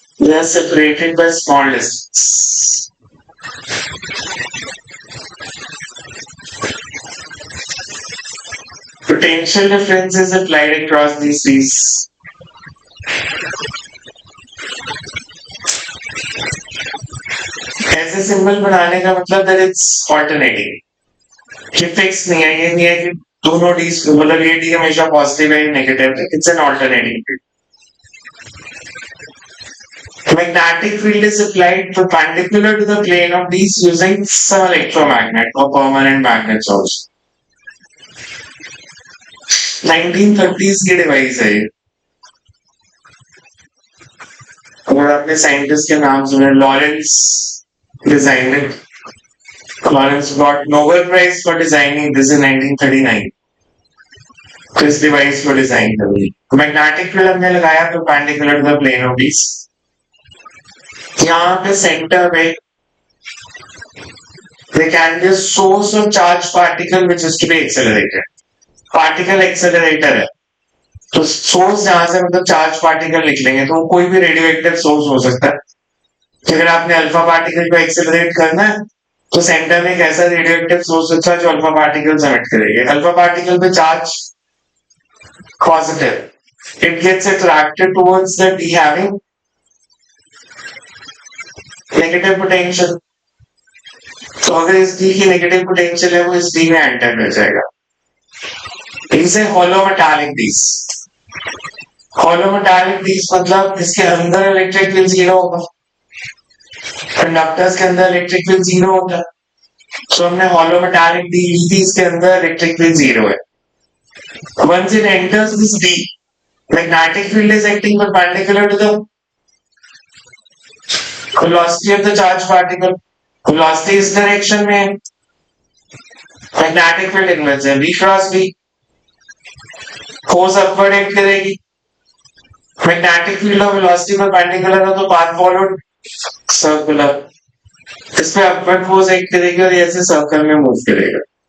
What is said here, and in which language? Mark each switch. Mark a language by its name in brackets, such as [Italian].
[English] They are separated by small distance. Potential difference is applied across these trees. [Hindi] ऐसे symbol बनाने का मतलब [English] that it's alternating. [Hindi] ये fix नहीं है, ये नहीं है कि दोनों डी मतलब ये डी हमेशा पॉजिटिव है नेगेटिव है. [English] It's an alternating field. Magnetic field is applied perpendicular to the plane of these using some electromagnet or permanent magnets also. [Hindi] 1930s की डिवाइस है ये. अगर आपने साइंटिस्ट के नाम सुने, Lawrence [English] Designed it. Lawrence got Nobel prize for designing this in 1939. [Hindi] तो इस डिवाइस को डिजाइन करी. मैग्नेटिक फील्ड हमने लगाया [English] Perpendicular to the plane of these. [Hindi] यहाँ पे सेंटर में [English] there can be a source of charged particle which is to be accelerated. [Hindi] Particle accelerator है तो सोर्स जहां से मतलब चार्ज पार्टिकल निकलेंगे तो कोई भी रेडियो एक्टिव सोर्स हो सकता है. अगर आपने अल्फा पार्टिकल को एक्सेलरेट करना है तो सेंटर में एक ऐसा रेडियो एक्टिव सोर्स होता है जो अल्फा पार्टिकल एमिट करेगी. अल्फा पार्टिकल पे charge positive, [English] It gets attracted towards the D having negative potential. [Hindi] तो अगर इस डी की नेगेटिव पोटेंशियल है वो इस डी में एंटर कर जाएगा. इसे हॉलो मेटालिक डीस. हॉलो मेटालिक डीस मतलब इसके अंदर इलेक्ट्रिक फील्ड जीरो होगा. कंडक्टर्स के अंदर इलेक्ट्रिक फील्ड जीरो होता है. तो हमने हॉलो मेटालिक डी ली थी, इसके अंदर इलेक्ट्रिक फील्ड जीरो है. [English] Once it enters this D, magnetic field is acting perpendicular to the velocity of the charged particle. [Hindi] Velocity इस डायरेक्शन में है. मैग्नेटिक फील्ड इनवर्स है, V cross V. Force upward act करेगी. Magnetic field और velocity perpendicular है तो path followed circular. इस पे अपवर्ड फोर्स एक्ट करेगी और ऐसे सर्कल में मूव करेगा.